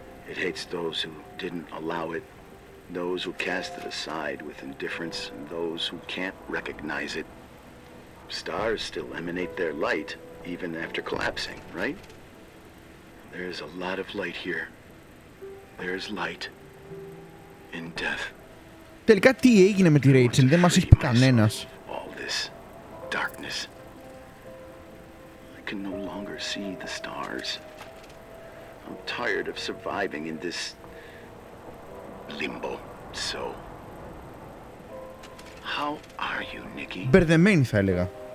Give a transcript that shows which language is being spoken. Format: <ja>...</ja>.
<en>It hates those who didn't allow it, those who cast it aside with indifference, and those who can't recognize it. Stars still emanate their light, even after collapsing, right? There's a lot of light here. There's light in death.</en> <el>Τελικά τι έγινε με τη Ρέιτσελ? Δεν μας έχει πει κανένας.</el> <en>All this darkness. I can no longer see the stars. I'm tired of surviving in this limbo. So, how are you, Nikki?</en> <el>Μπερδεμένη θα έλεγα.</el>